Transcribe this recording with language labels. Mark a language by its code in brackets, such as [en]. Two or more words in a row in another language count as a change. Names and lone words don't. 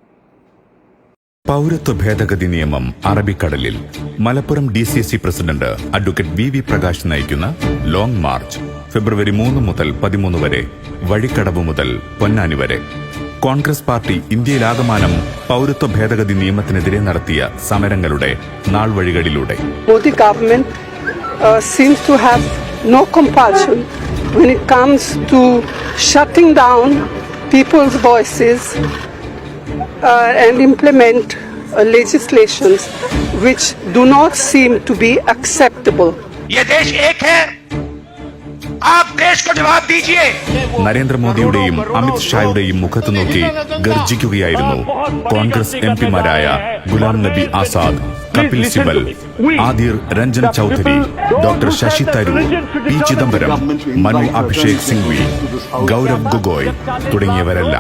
[ml] പൗരത്വ ഭേദഗതി നിയമം അറബിക്കടലിൽ മലപ്പുറം DCC പ്രസിഡന്റ് അഡ്വക്കേറ്റ് VV പ്രകാശ് നയിക്കുന്ന ലോങ് മാർച്ച് ഫെബ്രുവരി 3 മുതൽ 13 വരെ, വഴിക്കടവ് മുതൽ പൊന്നാനി വരെ. കോൺഗ്രസ് പാർട്ടി ഇന്ത്യയിലാകമാനം പൗരത്വ ഭേദഗതി നിയമത്തിനെതിരെ നടത്തിയ സമരങ്ങളുടെ നാൾവഴികളിലൂടെ [en] Modi government seems to have no compulsion when it comes to shutting down people's voices and implement legislations which do not seem to be acceptable. [hi] ये देश एक है, आप देश को जवाब दीजिए. [ml] നരേന്ദ്രമോദിയുടെയും അമിത് ഷായുടെയും മുഖത്ത് നോക്കി ഗർജിക്കുകയായിരുന്നു കോൺഗ്രസ് MP-മാരായ ഗുലാം നബി ആസാദ്, കപിൽ സിബൽ, ആദിർ രഞ്ജൻ ചൌധരി, ഡോക്ടർ ശശി തരൂർ, P. ചിദംബരം, മനു അഭിഷേക് സിംഗ്വി, ഗൗരവ് ഗൊഗോയ് തുടങ്ങിയവരെല്ലാം.